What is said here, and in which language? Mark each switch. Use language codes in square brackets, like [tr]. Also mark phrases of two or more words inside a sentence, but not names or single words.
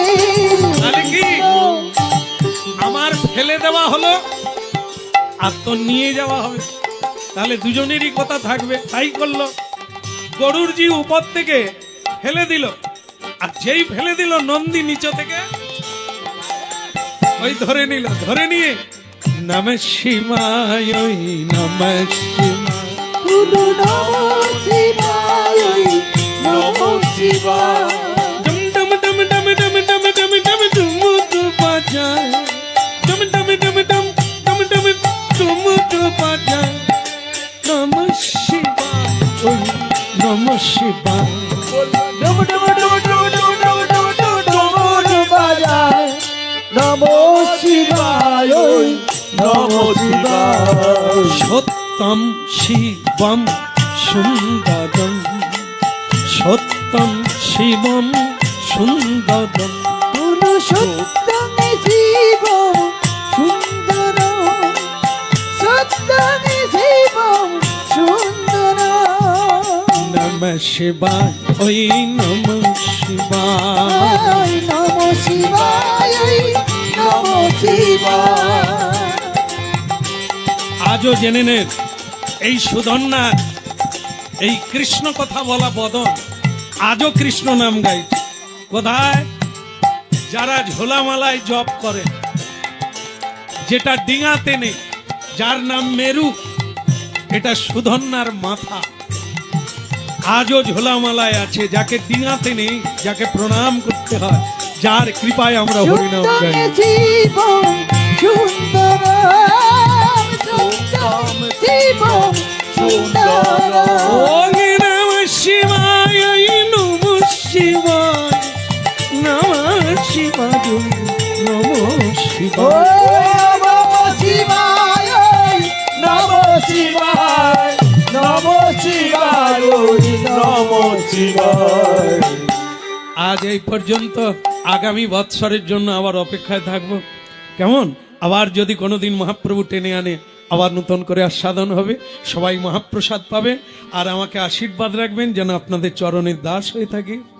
[bn] তাহলে কি আমার ফেলে দেওয়া হলো আর তোর নিয়ে যাওয়া হবে, তাহলে দুজনেরই কথা থাকবে। তাই করলো। গরুরজি উপর থেকে ফেলে দিল, আর যেই ফেলে দিল নন্দী নিচে থেকে ওই ধরে নিল, ধরে নিয়ে [sa] নমঃ শিবায়, [bn] ওই [sa] নমঃ শিবায়, গুরু নমঃ শিবায়, নমঃ শিবায়। [bn] ডম ডম ডম ডম ডম ডম ডম ডম ডুমুক বাজায়, ডম ডম ডম ডম ডম ডম ডুমুক বাজায়, [sa] নমঃ শিবায়, [bn] ওই [sa] নমঃ শিবায়। [bn] ডুম ডুম ডুম ডুম ডুম ডুম ডুম ডুম ডুমুর বাজায়, [sa] নমঃ শিবায়, [bn] ওই [sa] নমঃ শিবায়। সত্যম শিবম সুন্দরম, সত্যম শিবম সুন্দরম, গুরু সত্যং শিবং সুন্দরম, সত্যং শিবং সুন্দরম। নমঃ শিবায়, ওই নমঃ শিবায়। নমঃ শিবায়, নমঃ শিবায়। [bn] আজও জেনে নেন, এই সুধন্যা, এই কৃষ্ণ কথা বলা বদন আজও কৃষ্ণ নাম গাইছে। কোথায়? যারা ঝোলামালায় জপ করে, যেটা ডিঙাতে নেই, যার নাম মেরু, এটা সুধন্যার মাথা, আজও ঝোলামালায় আছে। যাকে ডিঙাতে নেই, যাকে প্রণাম করতে হয়, যার কৃপায় আমরা হরিনাম গাই। [sa] সত্যং শিবং সুন্দরম, সত্যং শিবং সুন্দরম। ওম নমঃ শিবায়, নমঃ শিবায়, নমঃ শিবায়, নমঃ শিবায়। নমঃ শিবায়, নমঃ শিবায়, নমঃ শিবায়, নমঃ শিবায়। [bn] আজ এই পর্যন্ত, আগামী বৎসরের জন্য আবার অপেক্ষায় থাকবো। কেমন? আবার যদি কোনোদিন মহাপ্রভু টেনে আনে, আবার নতুন করে আস্বাদন হবে, সবাই মহাপ্রসাদ পাবেন। আর আমাকে আশীর্বাদ রাখবেন যেন আপনাদের চরণের দাস হয়ে থাকি।